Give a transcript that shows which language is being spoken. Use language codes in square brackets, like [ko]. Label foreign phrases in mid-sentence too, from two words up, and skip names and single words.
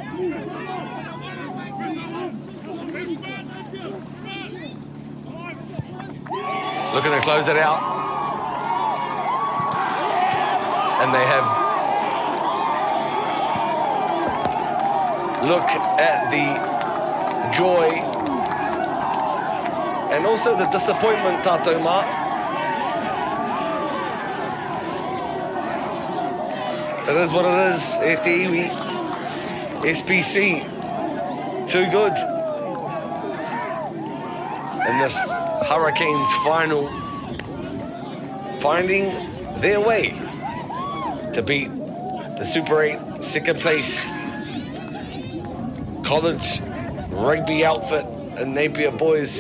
[en] Looking to close it out. And they have. Look at the joy and also the disappointment, [mi] tātou mā. [en] It is what it is, [mi] e te iwi. [en] SPC, too good. In this Hurricanes final, finding their way to beat the Super 8 second place college rugby outfit and Napier boys.